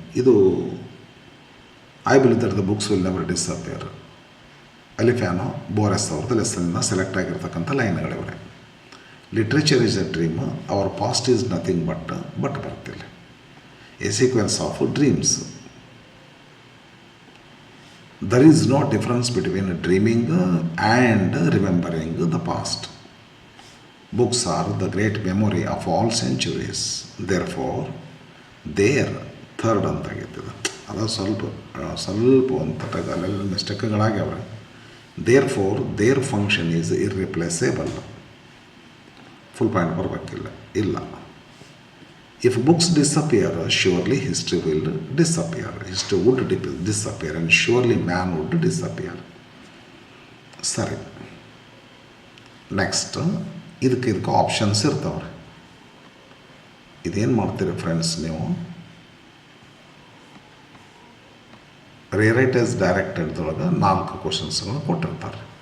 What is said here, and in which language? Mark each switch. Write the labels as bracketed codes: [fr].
[en] ಇದು I believe that the books will never disappear. [kn] ಅಲಿಫ್ಯಾನೋ ಬೋರೆಸ್ ಅವ್ರದ್ದು ಲೆಸನ್ನಿಂದ select ಆಗಿರ್ತಕ್ಕಂಥ ಲೈನ್ಗಳಿವೆ. [en] Literature is a dream, our past is nothing but ಬರ್ತಿಲ್ಲ. A sequence of dreams. There is no difference between dreaming and remembering the past. Books are the great memory of all centuries. Therefore, their third ಅಂತಾಗಿರ್ತದೆ. [kn] ಅದು ಸ್ವಲ್ಪ ಅಂತ ಅಲ್ಲೆಲ್ಲ ಮಿಸ್ಟೇಕ್ಗಳಾಗ್ಯಾವ. [en] Therefore, their function is irreplaceable. [kn] Full point ಬರಬೇಕಿಲ್ಲ. ಇಲ್ಲ. [en] If books disappear, surely history will disappear. History would disappear and surely man would disappear. [kn] ಸರಿ, next ಇದಕ್ಕೆ options ಇರ್ತಾವ್ರಿ. ಇದೇನು ಮಾಡ್ತೀರಿ ಫ್ರೆಂಡ್ಸ್, ನೀವು ರಿರೈಟ್ ಆಸ್ ಡೈರೆಕ್ಟೆಡ್ದೊಳಗೆ 4 ಕ್ವಶನ್ಸ್ಗಳನ್ನ ಕೊಟ್ಟಿರ್ತಾರೆ.